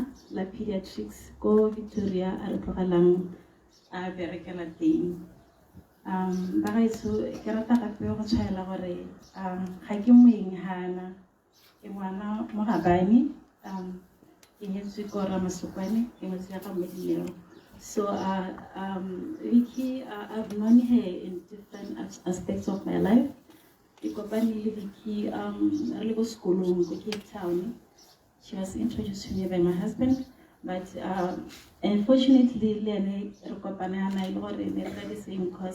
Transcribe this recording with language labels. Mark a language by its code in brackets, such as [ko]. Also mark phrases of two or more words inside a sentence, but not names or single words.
[tn] la pediatrics ko Victoria a re tlogelang a berekela teng ba gaetso ke rata gape go tshwaela gore ga ke moeng hana ke ngwana mo Gabane ke nyetswe ko Ramasopane ke motse ya ga Medilero. [en] So Vicky, I've known her in different aspects of my life. Vicky, I go school in Cape Town. She was introduced to me by my husband, but unfortunately, Lene Rokopana and I were in the same course.